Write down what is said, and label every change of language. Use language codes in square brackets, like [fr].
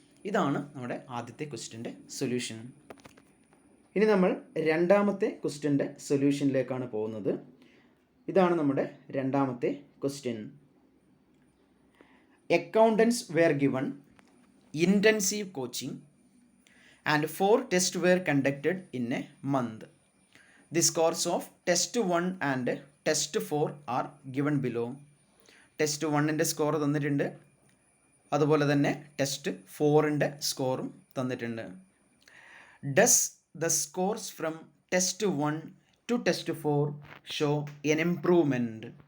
[ml] ഇതാണ് നമ്മുടെ ആദ്യത്തെ ക്വസ്റ്റ്യൻ്റെ സൊല്യൂഷൻ. ഇനി നമ്മൾ രണ്ടാമത്തെ ക്വസ്റ്റ്യൻ്റെ സൊല്യൂഷനിലേക്കാണ് പോകുന്നത്. ഇതാണ് നമ്മുടെ രണ്ടാമത്തെ question. [en] Accountants were given intensive coaching and 4 tests were conducted in a month. The scores of test 1 and test 4 are given below. [ml] Test 1ൻ്റെ score തന്നിട്ടുണ്ട്, അതുപോലെ തന്നെ ടെസ്റ്റ് 4ൻ്റെ സ്കോറും തന്നിട്ടുണ്ട്. [en] Does the scores from test 1 to test 4 show an improvement?